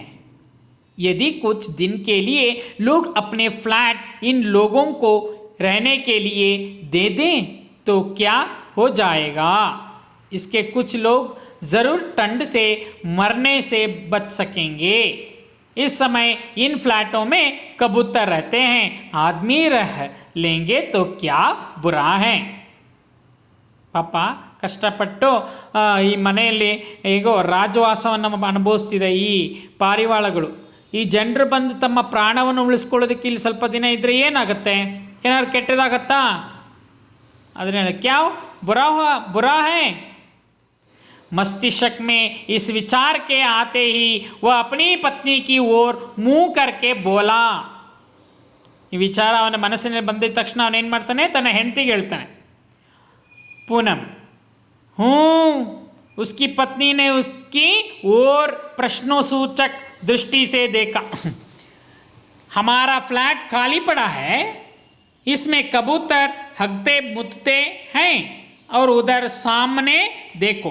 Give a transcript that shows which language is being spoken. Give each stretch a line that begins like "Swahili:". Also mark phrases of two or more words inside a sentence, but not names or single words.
Hindi: यदि कुछ दिन के लिए लोग अपने फ्लैट इन लोगों को रहने के लिए दे दें तो क्या हो जाएगा? इसके कुछ लोग ज़रूर ठंड से मरने से बच सकेंगे। इस समय इन फ्लैटों में कबूतर रहते हैं, आदमी रह लेंगे तो क्या बुरा है?
Kannada: ಪಾಪ ಕಷ್ಟಪಟ್ಟು ಈ ಮನೆಯಲ್ಲಿ ಹೇಗೋ ರಾಜವಾಸವನ್ನು ಅನುಭವಿಸ್ತಿದೆ ಈ ಪಾರಿವಾಳಗಳು. ಈ ಜನರು ಬಂದು ತಮ್ಮ ಪ್ರಾಣವನ್ನು ಉಳಿಸ್ಕೊಳ್ಳೋದಕ್ಕೆ ಇಲ್ಲಿ ಸ್ವಲ್ಪ ದಿನ ಇದ್ದರೆ ಏನಾಗುತ್ತೆ? ಏನಾದ್ರು ಕೆಟ್ಟದಾಗತ್ತಾ? ಅದನ್ನೇ
Hindi: क्या बुरा है। मस्तिष्क में इस विचार के आते ही वह अपनी पत्नी की ओर मुंह करके बोला।
Kannada: ಈ ವಿಚಾರ ಅವನ ಮನಸ್ಸಿನಲ್ಲಿ ಬಂದಿದ ತಕ್ಷಣ ಅವನೇನು ಮಾಡ್ತಾನೆ, ತನ್ನ ಹೆಂಡತಿಗೆ ಹೇಳ್ತಾನೆ,
Hindi: पूनम हूँ। उसकी पत्नी ने उसकी ओर प्रश्नोसूचक दृष्टि से देखा। हमारा फ्लैट खाली पड़ा है, इसमें कबूतर हगते मुतते हैं और उधर सामने देखो।